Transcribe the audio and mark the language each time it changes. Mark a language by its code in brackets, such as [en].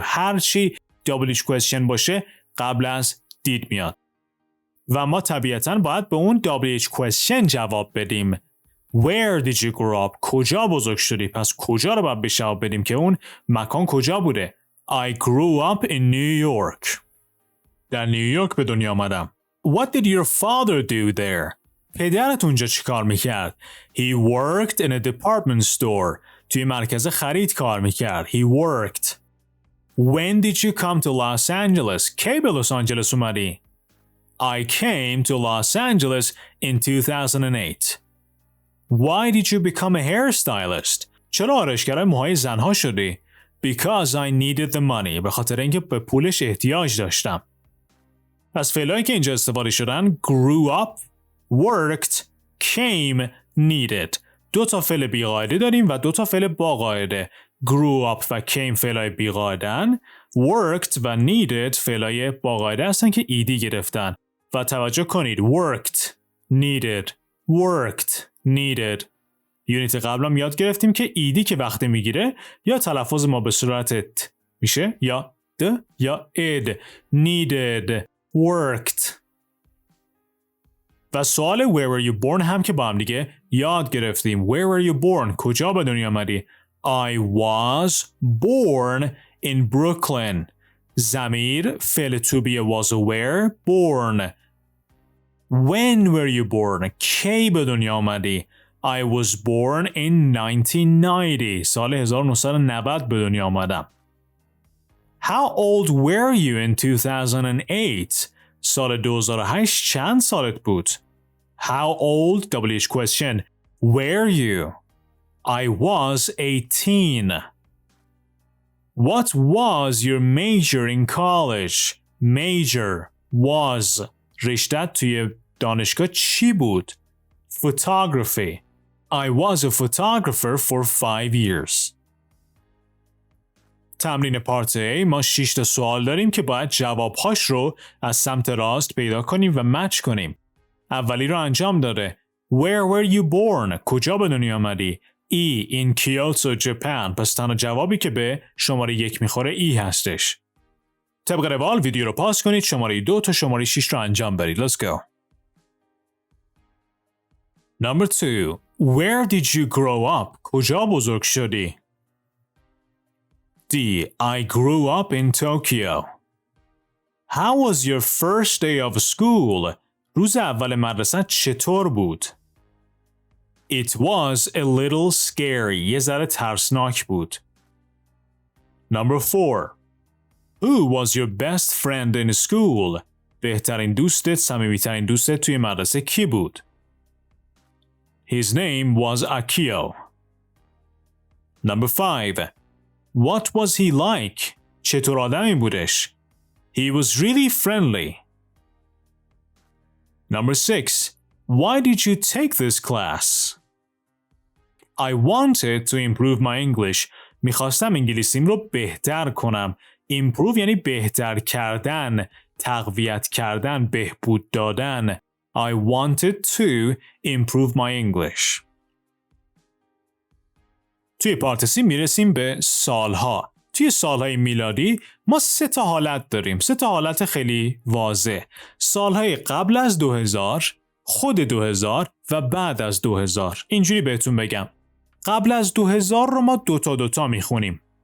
[fa] هر چی WH question باشه قبل از did میاد. و ما طبیعتاً باید به اون WH question جواب بدیم. [en] Where did you grow up? [fa] کجا بزرگ شدی؟ پس کجا رو باید به جواب بدیم که اون مکان کجا بوده. [en] I grew up in New York. [fa] در نیویورک به دنیا آمدم. [en] What did your father do there? [fa] پدرت اونجا چی کار میکرد؟ [en] He worked in a department store. [fa] توی مرکز خرید کار میکرد. [en] He worked. When did you come to Los Angeles? [fa] کی به لس آنجلس اومدی؟ [en] I came to Los Angeles in 2008. Why did you become a hairstylist? [fa] چرا آرایشگر موهای زنها شدی؟ [en] Because I needed the money. [fa] به خاطر اینکه به پولش احتیاج داشتم. پس فعلایی که اینجا استفاده شدن [en] grew up, worked, came, needed. [fa] دو تا فعل بیقاعده داریم و دو تا فعل با قاعده. grew up و came فعلای بیقاعدن، worked و needed فعلای با قاعده هستن که ایدی گرفتن. و توجه کنید [en] worked, needed, worked, needed. [fa] یونیت قبلا یاد گرفتیم که ایدی که وقتی میگیره یا تلفظ ما به صورت ت میشه یا د یا اد. [en] needed, worked. [fa] و سوال [en] where were you born [fa] هم که با هم دیگه یاد گرفتیم. [en] where were you born؟ [fa] کجا به دنیا آمدی؟ [en] I was born in Brooklyn. [fa] ضمیر فعل [en] to be was where born. When were you born؟ [fa] کی به دنیا آمدی؟ [en] I was born in 1990. [fa] سال 1990 به دنیا آمدم. [en] How old were you in 2008؟ [fa] سال 2008 چند سالت بود؟ [en] How old WH question were you؟ I was 18. What was your major in college؟ Major was [fa] رشته‌ت توی دانشگاه چی بود؟ [en] Photography. I was a photographer for 5 years. [fa] تمرین پارت A ما 6 تا سوال داریم که باید جوابهاش رو از سمت راست پیدا کنیم و مچ کنیم. اولی رو انجام داده. [en] Where were you born؟ [fa] کجا به دنیا آمدی؟ [en] E. In Kyoto, Japan. [fa] پس تنها جوابی که به شماره 1 میخوره E هستش. طبق روال ویدیو رو پاس کنید، شماره 2 تا شماره 6 رو انجام برید. [en] Let's go. Number 2. Where did you grow up? [fa] کجا بزرگ شدی؟ [en] D. I grew up in Tokyo. How was your first day of school? [fa] روز اول مدرسه چطور بود؟ [en] It was a little scary. [fa] یه ذره ترسناک بود. [en] Number 4. Who was your best friend in school? [fa] بهترین دوستت، صمیمیترین دوستت توی مدرسه کی بود؟ [en] His name was Akio. Number 5. What was he like? [fa] چطور آدمی بودش؟ [en] He was really friendly. Number 6. Why did you take this class? I wanted to improve my English. [fa] میخواستم انگلیسیم رو بهتر کنم. Improve یعنی بهتر کردن، تقویت کردن، بهبود دادن. [en] I wanted to improve my English. [fa] توی پارت C میرسیم به سالها. توی سالهای میلادی ما 3 تا حالت داریم. 3 تا حالت خیلی واضح. سالهای قبل از 2000، خود 2000 و بعد از 2000. اینجوری بهتون بگم. قبل از 2000 رو ما 2 تا میخونیم.